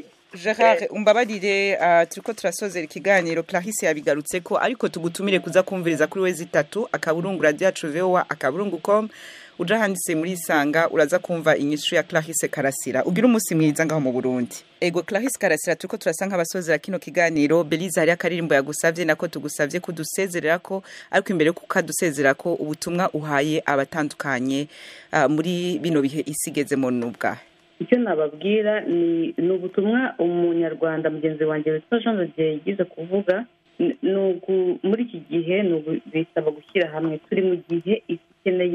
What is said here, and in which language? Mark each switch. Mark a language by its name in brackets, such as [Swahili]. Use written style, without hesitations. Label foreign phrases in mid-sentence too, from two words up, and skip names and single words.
[Rundi] Gerard umbabarire turiko turasozera ikiganiro Clarisse yabigarutse ko ariko tugutumire kuza kumviriza kuri wezi 3 akaburungu Radiyoyacu VOA akaburungu.com uja handitse muri Isanga uraza kumva inyishu ya Clarisse Karasira ugira umunsi mwiza ngaho mu Burundi ego Clarisse Karasira turiko turasanga abasozera kino kiganiro Belize hari akaririmbo yagusavye nako tugusavye kudusezerera ko ariko imbere ko kadusezerera ko ubutumwa uhaye abatandukanye muri bino bihe isigeze mu nubwa [Kinyarwanda] icyo nababwira ni ubutumwa umunyarwanda mugenzi wanjye witwa Jean Rodier yigize kuvuga muri iki gihe bisaba gushyira hamwe turi mu gihe ikeneye